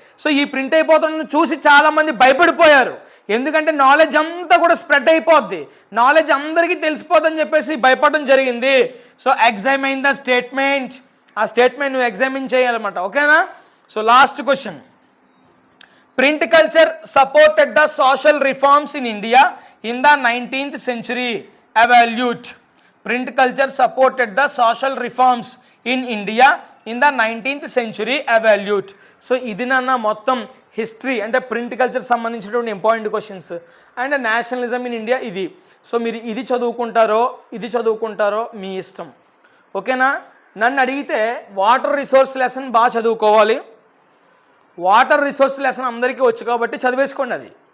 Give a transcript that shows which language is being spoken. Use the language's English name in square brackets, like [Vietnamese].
[Telugu] So ఈ print అయిపోతున్న చూసి చాలామంది భయపడిపోయారు, ఎందుకంటే నాలెడ్జ్ అంతా కూడా స్ప్రెడ్ అయిపోద్ది, నాలెడ్జ్ అందరికీ తెలిసిపోద్దని చెప్పేసి భయపడడం జరిగింది. సో [English] examine the statement, [Telugu] ఆ స్టేట్మెంట్ నువ్వు ఎగ్జామిన్ చేయాలన్నమాట. ఓకేనా. So last question, [English] Print culture supported the social reforms in India in the 19th century. Evaluate. Print culture supported the social reforms in India in the 19th century. Evaluate. [Telugu] So ఇది నాన్న మొత్తం history అంటే print culture సంబంధించినటువంటి important questions [English] and nationalism in India [Telugu] ఇది. So మీరు ఇది చదువుకుంటారో మీ ఇష్టం, ఓకేనా. నన్ను అడిగితే వాటర్ రిసోర్స్ లెసన్ బాగా చదువుకోవాలి. వాటర్ రిసోర్స్ లెసన్ అందరికీ వచ్చు కాబట్టి చదివేసుకోండి.